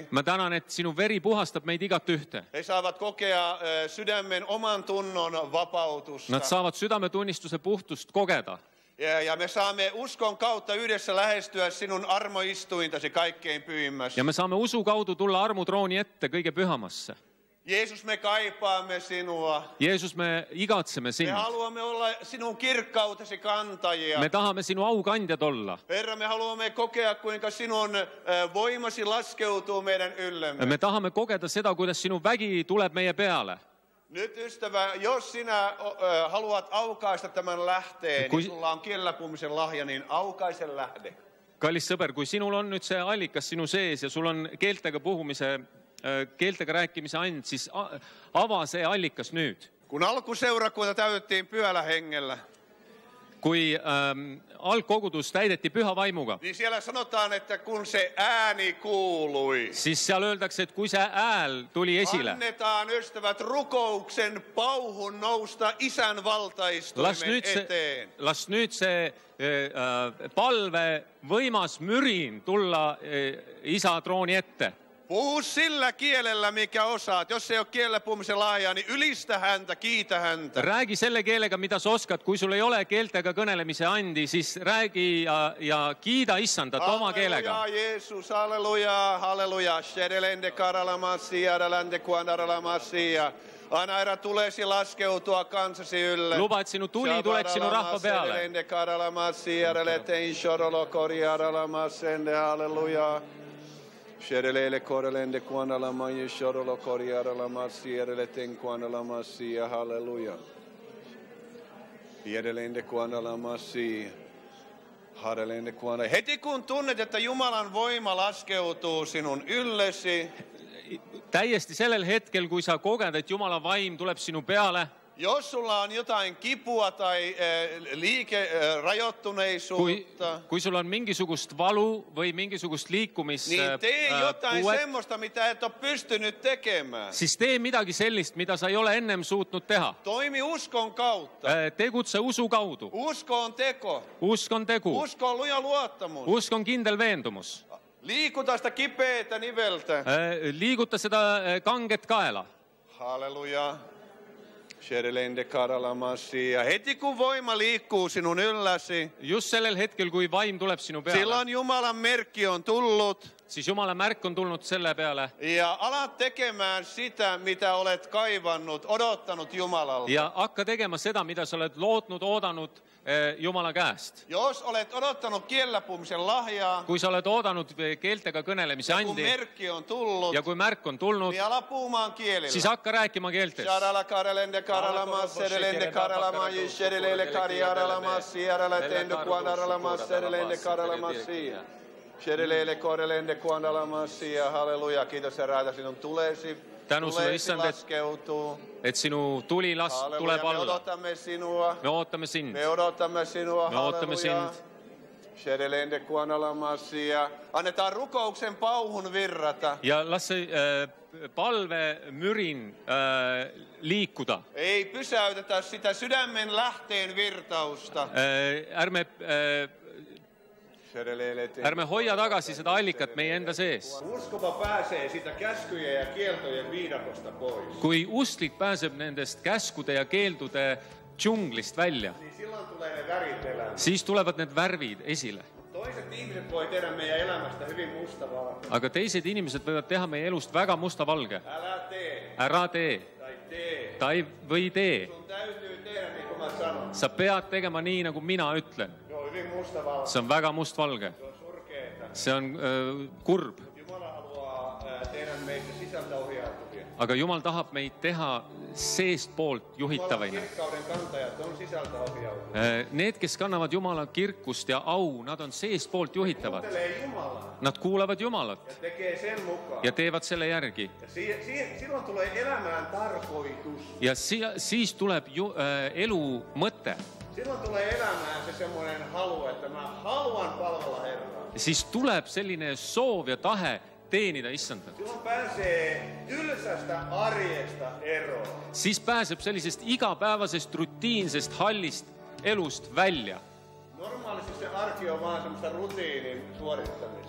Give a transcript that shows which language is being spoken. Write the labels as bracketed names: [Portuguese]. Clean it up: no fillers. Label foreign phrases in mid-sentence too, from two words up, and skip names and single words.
[Estonian] Ma tänan, et sinu veri puhastab meid igat ühte. [Finnish] He saavat kokea sydämen oman tunnon vapautusta. [Estonian] Nad saavad südametunnistuse puhtust kogeda. [Finnish] Ja me saamme uskon kautta yhdessä lähestyä sinun armoistuintasi kaikkein pyhimmässä. [Estonian] Ja me saame usu kaudu tulla armutrooni ette kõige pühamasse. [Finnish] Jeesus, me kaipaamme sinua. [Estonian] Jeesus, me igatseme [Finnish] Me [Estonian] sind. [Finnish] haluamme olla sinun kirkkautesi kantajia. [Estonian] Me tahame sinu aukandjad olla. [Finnish] Herra, me haluamme kokea, kuinka sinun voimasi laskeutuu meidän yllemme. [Estonian] Me tahame kogeda seda, kuidas sinu vägi tuleb meie peale. [Finnish] Nyt ystävä, jos sinä haluat aukaista tämän lähteen, niin sulla on kielellä puhumisen lahja, niin aukaise lähde. [Estonian] Kallis sõber, kui sinul on nüüd see allikas sinu sees ja sul on keeltega rääkimise and, siis ava see allikas nüüd. [Finnish] Kun alkuseurakunta täytettiin pyhällä hengellä, [Estonian] kui algkogudus täideti püha vaimuga, [Finnish] niin siellä sanotaan, että kun se ääni kuului, [Estonian] siis seal öeldakse, et kui see hääl tuli esile, [Finnish] annetaan ystävät rukouksen pauhun nousta isän valtaistuimen eteen. [Estonian] las nüüd see palve võimas mürin tulla isa trooni ette. [Finnish] Puhu sillä kielellä, mikä osaat. Jos ei ole kielellä puhumisen laajaa, niin ylistä häntä, kiitä häntä. [Estonian] Räägi selle keelega, mida sa oskad. Kui sul ei ole keeltega kõnelemise andi, siis räägi ja kiida issandat oma keelega. Halleluja, Jeesus, halleluja, halleluja. Shedelende karalamasia, dalande kuandaralamasia. [Finnish] Anna erä tulesi laskeutua kansasi ylle. [Estonian] Luba, et sinu tuli tuleks sinu rahva peale. Shedelende karalamasia, daletein shorolo koriaralamasende, halleluja. Sherelele korelende kuanalamaye shorolo koriaralamassia, daleten kuanalamasia, halleluja. Edelleen kuanalamasia. [Finnish] Heti kun tunnet, että Jumalan voima laskeutuu sinun yllesi, [Estonian] täiesti sellel hetkel, kui sa koged, et Jumala vaim tuleb sinu peale, [Finnish] jos sulla on jotain kipua tai liikerajoittuneisuutta, [Estonian] kui sul on mingisugust valu või mingisugust liikumis [Finnish] niin tee jotain [Estonian] puuet, [Finnish] semmoista, mitä et ole pystynyt tekemään. [Estonian] siis tee midagi sellist, mida sa ei ole ennem suutnud teha. [Finnish] Toimi uskon kautta. [Estonian] Tegutse usu kaudu. [Finnish] Usko on teko. [Estonian] Usk on tegu. [Finnish] Usko on luja luottamus. [Estonian] Usk on kindel veendumus. [Finnish] Liikuta sitä kipeätä niveltä. [Estonian] Liiguta seda kanget kaela. Halleluja. [Finnish] Ja heti kun voima liikkuu sinun ylläsi, [Estonian] just sellel hetkel, kui vaim tuleb sinu peale, [Finnish] silloin Jumalan merkki on tullut. [Estonian] Siis Jumala märk on tulnud selle peale. [Finnish] Ja alat tekemään sitä, mitä olet kaivannut, odottanut Jumalalta. [Estonian] Ja hakka tegema seda, mida sa oled lootnud, oodanud Jumala käest. [Finnish] Jos olet odottanut kielellä puhumisen lahjaa, [Estonian] kui sa oled oodanud keeltega kõnelemise [Finnish] ja kun [Estonian] andi [Finnish] merkki on tullut, [Estonian] ja kui märk on tulnud, [Finnish] niin ala puhumaan kielillä. [Estonian] siis hakka rääkima keeltes. Sharala karelende karalamas, serelende karalamas, sherelele kariaralamas, sierele kuanaralamas, serelende karalamas. Sherelele korelende kuanaralamas, halleluja. [Finnish] Kiitos Herra, sinun tulesi. [Estonian] Tänu sulle, Issand, [Finnish] laskeutuu. [Estonian] et sinu tuli tuleb [Finnish] Me [Estonian] alla. [Finnish] odotamme sinua. [Estonian] Me ootame sind. [Finnish] Me odotamme sinua. [Estonian] Me ootame halleluja. sind. Sherelende kuanaralamas. [Finnish] Annetaan rukouksen pauhun virrata. [Estonian] Ja las see palve mürin liikuda. [Finnish] Ei pysäytetä sitä sydämen lähteen virtausta. [Estonian] Ärme hoia tagasi seda allikat meie enda sees. [Finnish] Uskova pääsee sitä käskyjen ja kieltojen viidakosta pois. [Estonian] Kui usklik pääseb nendest käskude ja keeldude džunglist välja, [Finnish] Niin silloin tulee ne värit elämään. [Estonian] siis tulevad need värvid esile. [Finnish] Toiset ihmiset voi tehdä meidän elämästä hyvin mustavalkoista. [Estonian] Aga teised inimesed võivad teha meie elust väga mustavalge. [Finnish] Älä tee [Estonian] Ära tee [Finnish] tai tee. [Estonian] või tee. [Finnish] Sun täytyy tehdä niin kuin mä sanon. [Estonian] Sa pead tegema nii, nagu mina ütlen. [Finnish] Se on hyvin mustavalkoista. [Estonian] See on väga mustvalge. [Finnish] Se on surkeeta. [Estonian] See on kurb. [Finnish] Jumala haluaa tehdä meistä sisältä ohjautuvia. [Estonian] Aga Jumal tahab meid teha seestpoolt [Finnish] Jumalan [Estonian] juhitavaina. [Finnish] kirkkauden kantajat on sisältä ohjautuvia. [Estonian] Need, kes kannavad Jumala kirkust ja au, nad on seestpoolt juhitavad. [Finnish] Kuuntelee Jumalaa [Estonian] Nad kuulavad [Finnish] ja [Estonian] Jumalat [Finnish] tekee sen mukaan. [Estonian] ja teevad selle järgi. [Finnish] Ja silloin tulee elämään tarkoitus. [Estonian] Ja siis tuleb elu mõte. [Finnish] Silloin tulee elämään se semmoinen halu, että mä haluan palvella Herraa. [Estonian] Siis tuleb selline soov ja tahe teenida Issandat. [Finnish] Silloin pääsee tylsästä arjesta eroon. [Estonian] Siis pääseb sellisest igapäevasest rutiinsest hallist elust välja. [Finnish] Normaalisti se arki on vaan semmoista rutiinin suorittamista.